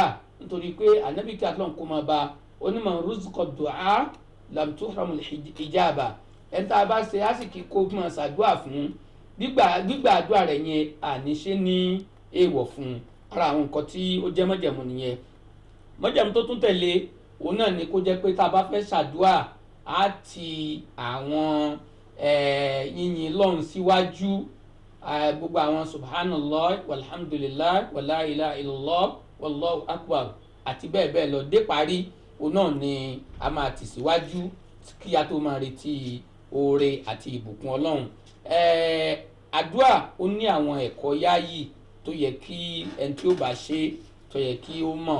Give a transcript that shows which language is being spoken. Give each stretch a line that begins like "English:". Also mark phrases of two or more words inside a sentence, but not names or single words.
Yoruba: nítorí pé ànábì kí Ọlọ́run kó máa bá onímọ̀ rúzùkọ̀ dùá
Arabic: لم تحرم الإجابة,
Yoruba: ẹni tá a bá ṣe àsìkí kó máa ṣàdúrà fún gbígbà àdúrà rẹ̀ yẹn àníṣe ní èèwọ̀ fún. ara àwọn nǹkan tí ó jẹ́ májẹ̀mú nìyẹn. májẹ̀mú tó tún tẹ̀lé òun náà ni kó jẹ́ pé tá a bá fẹ́ ṣàdúrà á ti àwọn yìnyín lọ́run síwájú, gbogbo àwọn
Arabic: سبحان الله والحمد لله ولا إله إلا الله والله أكبر
Yoruba: àti bẹ́ẹ̀ bẹ́ẹ̀ lọ dé parí. òun náà ni a máa tì síwájú kí a tó máa retí oore àti ìbùkún Ọlọ́run. àdúrà ó ní àwọn ẹ̀kọ́ yáàyì tó yẹ kí ẹni tí ó bá ṣe tó yẹ kí ó mọ̀.